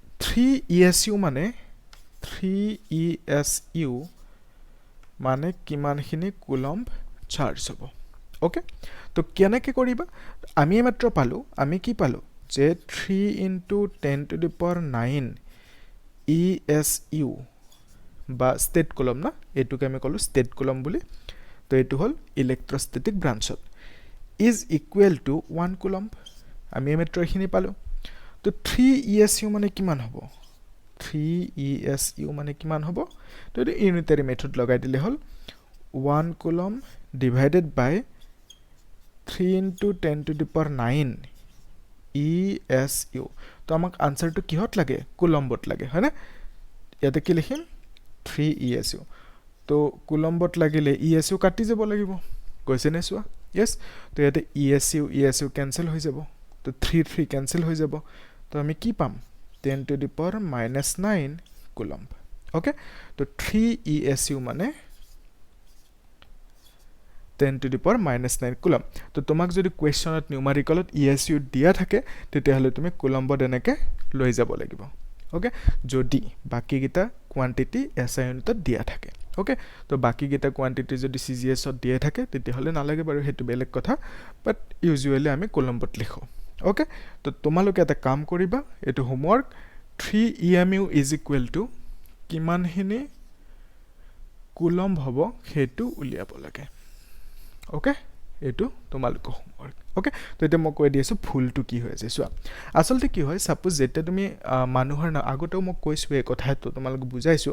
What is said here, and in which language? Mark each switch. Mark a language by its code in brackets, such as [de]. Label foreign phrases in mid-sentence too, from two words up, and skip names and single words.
[as] 3 e.s.u মানে 3 e.s.u মানে কিমানখিনি কুলম্ব চাৰ্জ হ'ব ওকে তো কেনেকৈ কৰিবা আমি মাত্ৰ পালো আমি কি পালো যে [en] 3 into 10 to the power 9 e.s.u [as] বা [en] stat coulomb [as] না এইটোকে আমি ক'লো [en] stat coulomb [as] বুলি তো এইটো হ'ল ইলেক্ট্ৰষ্টেটিক ব্ৰাঞ্চত [en] is equal to 1 coulomb [as] আমি মাত্ৰ এইখিনি পালো তো 3 e.s.u মানে কিমান হ'ব 3 e.s.u মানে কিমান হ'ব তো এইটো [en] unitary method [as] লগাই দিলে হ'ল [en] 1 coulomb divided by 3 into 10 to the power 9 e.s.u [as] তো আমাক আনসাৰটো কিহত লাগে কুলম্বত লাগে হয় না ইয়াতে কি লিখিম 3 e.s.u তো কুলম্বত লাগিলে e.s.u কাটি যাব লাগিব কৈছে নে চোৱা yes তো ইয়াতে [en] e.s.u cancel [as] হৈ যাব তো 3 ক্যান্সেল হৈ যাব তো আমি কি পাম [en] 10 to the power -9 coulomb [as] ওকে তো 3 e.s.u মানে [en] 10 to the power -9 coulomb [as] তো তোমাক যদি কোৱেশ্চনত নিউমাৰিকেলত e.s.u দিয়া থাকে তেতিয়াহলে তুমি কুলম্বত এনেকে লৈ যাব লাগিব ওকে যদি বাকি গিটা কোয়ান্টিটি SI ইউনিটত দিয়া থাকে ওকে তো বাকি গিটা কোয়ান্টিটি যদি CGS ত দিয়া থাকে তেতিয়াহলে নালাগে বাৰু হেতু বেলেগ কথা [en] but usually [as] আমি কুলম্বত লিখো ওকে তো তোমালোকে এটা কাম কৰিবা এটো হোমৱৰ্ক [en] 3 e.m.u is equal to [as] কিমানখিনি কুলম্ব হ'ব হেতু উলিয়াব লাগে ওকে এটো তোমালোকৰ হোমৱৰ্ক ওকে তো এটা মই কৈ দিছো ফুলটো কি হৈ আছে চোৱা আসলতে কি হয় সাপোজ যেতে তুমি মানুহৰ নাম আগতেও মই কৈছো এই কথাটো তোমালোক বুজাইছো